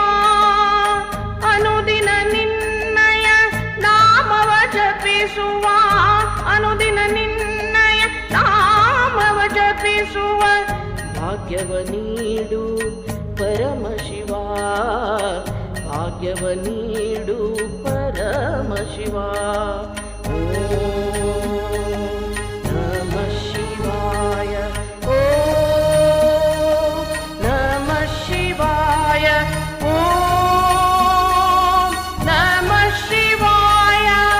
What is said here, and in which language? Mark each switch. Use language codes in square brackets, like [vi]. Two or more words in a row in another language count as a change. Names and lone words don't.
[kn] ಅನುದಿನ ನಿನ್ನಯ ನಾಮವ ಜಪಿಸುವ. ಅನುದಿನ ನಿನ್ನಯ ನಾಮವ ಜಪಿಸುವ ಭಾಗ್ಯವ ನೀಡು ಪರಮಶಿವ. ಭಾಗ್ಯವ ನೀಡು ಪರಮಶಿವ. [sa] ಓಂ ನಮಃ ಶಿವಾಯ. ಓಂ ನಮಃ ಶಿವಾಯ. ಓಂ ನಮಃ ಶಿವಾಯ.